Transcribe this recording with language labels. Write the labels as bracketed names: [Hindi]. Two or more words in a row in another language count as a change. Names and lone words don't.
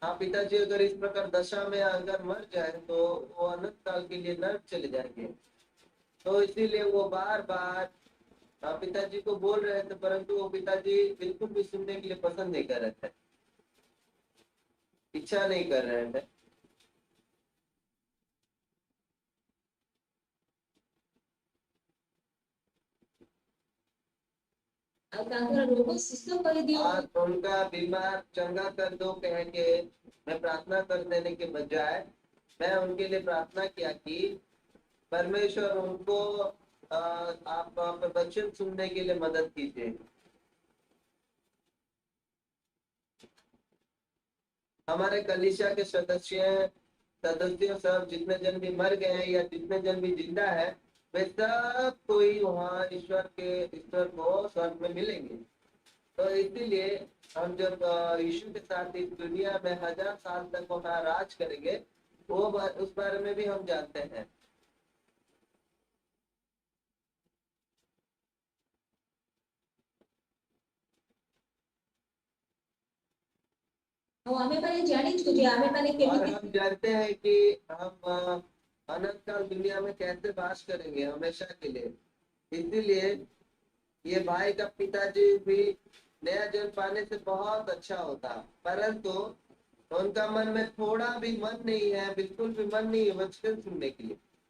[Hindi] हाँ, पिताजी अगर इस प्रकार दशा में अगर मर जाए तो वो अनंत काल के लिए नरक चले जाएंगे। तो इसीलिए वो बार बार पिताजी को बोल रहे थे, परंतु वो पिताजी बिल्कुल भी सुनने के लिए पसंद नहीं कर रहे थे, इच्छा नहीं कर रहे थे। [Odia] ଆଉ ତାଙ୍କର ରୋଗ ସୁସ୍ଥ କରିଦିଅ। [Hindi] आज उनका बीमार चंगा कर दो कह के मैं प्रार्थना कर देने के बजाय मैं उनके लिए प्रार्थना किया कि परमेश्वर उनको आप वचन सुनने के लिए मदद कीजिए। हमारे कलीसिया के सदस्य सब जितने जन भी मर गए हैं या जितने जन भी जिंदा है, वे सब कोई वहाँ ईश्वर को स्वर्ग में मिलेंगे। तो इसीलिए हम जब यीशु के साथ इस दुनिया में 1000 साल तक वहाँ राज करेंगे, उस बारे में भी हम जानते हैं। [Odia] ଆଉ ଆମେ ମାନେ ଜାଣିଛୁ ଯେ ଆମେ ମାନେ [Hindi] और [Odia] କେମିତି [Hindi] हम जानते हैं कि हम अनंत काल दुनिया में कैसे वास करेंगे हमेशा के लिए। इसीलिए ये भाई का पिताजी भी नया जन्म पाने से बहुत अच्छा होता, परंतु उनका मन में थोड़ा भी मन नहीं है, बिल्कुल भी मन नहीं है वचन सुनने के लिए।